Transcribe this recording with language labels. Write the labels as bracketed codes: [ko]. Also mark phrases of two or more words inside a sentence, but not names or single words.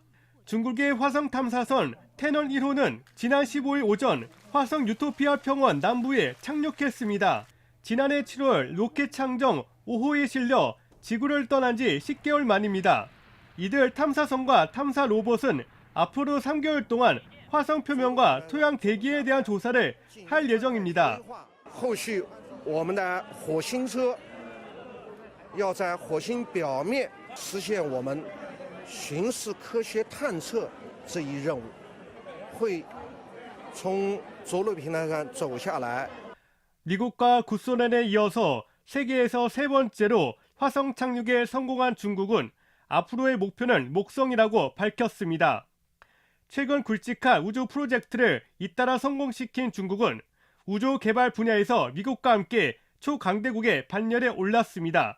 [ko] 중국의 화성 탐사선 태넌 1호는 지난 15일 오전 화성 유토피아 평원 남부에 착륙했습니다. 지난해 7월 로켓 창정 5호에 실려 지구를 떠난 지 10개월 만입니다. 이들 탐사선과 탐사 로봇은 앞으로 3개월 동안 화성 표면과 토양 대기에 대한 조사를 할 예정입니다. [zh] 后续我们的火星车要在火星表面实现我们巡视科学探测这一任务，会从着陆平台上走下来。 [ko] 미국과 구소련에 이어서 세계에서 3번째로 화성 착륙에 성공한 중국은 앞으로의 목표는 목성이라고 밝혔습니다. 최근 굵직한 우주 프로젝트를 잇따라 성공시킨 중국은 우주 개발 분야에서 미국과 함께 초강대국의 반열에 올랐습니다.